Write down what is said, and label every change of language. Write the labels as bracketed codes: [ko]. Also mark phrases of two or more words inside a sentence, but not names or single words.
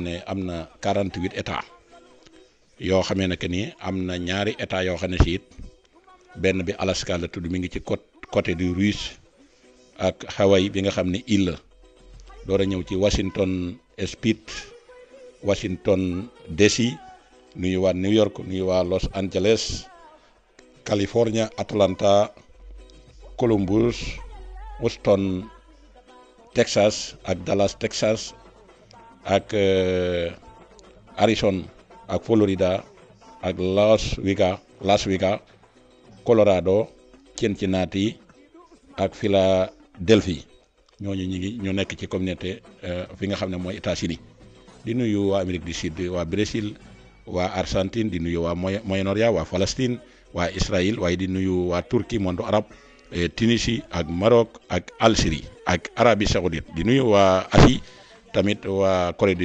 [wo] ne am na 48 états yoo xamee ne que ni am na ñaari états yoo xam ne si it benn bi Alaska la tudd mi ngi ci [fr] côté du Russe [wo] ak Hawaï bi nga xam ne île la door a ñëw ci Washington State Washington DC nuyu waa New York nuyu waa Los Angeles California Atlanta Columbus Houston Texas ak Dallas Texas ak Arizona ak Florida ak Las Vegas Colorado Cincinnati ak Philadelphie ñooñu ñu nekk ci communauté fi nga xam ne mooy États-Unis di nuyu waa Amérique du Sud waa Brésil waa Argentine di nuyu waa Moyen-Orient waa Palestine waa Israël waaye di nuyu waa Turquie [fr] monde arabe [wo] Tunisie ak Maroc ak Algérie ak Arabie Saoudite di nuyu waa Asie tamit waa Corée du